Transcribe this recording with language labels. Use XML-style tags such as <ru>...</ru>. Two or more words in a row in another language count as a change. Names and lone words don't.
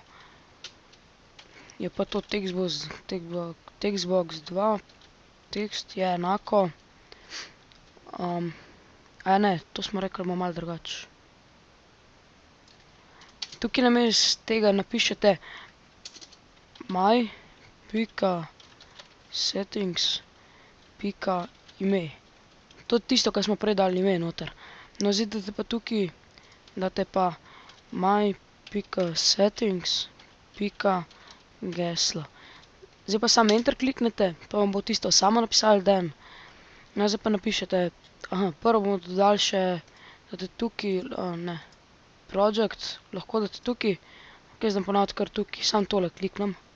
<sl>Je pa to textbox 2, tekst je enako. Ne, to smo rekli, ima malo drugače. Tukaj namesto tega napišete my.settings.ime. To je tisto, kar smo prej dali ime noter. No, zdaj date pa tukaj, date pa my.settings.geslo. Zdaj pa samo enter kliknete, pa vam bo tisto samo napisali dan. No, zdaj pa napišete, prvo bomo dodali še, date tukaj, ne, project, lahko date tukaj, jaz dam ponavadi kar tukaj, samo tole kliknem.</sl>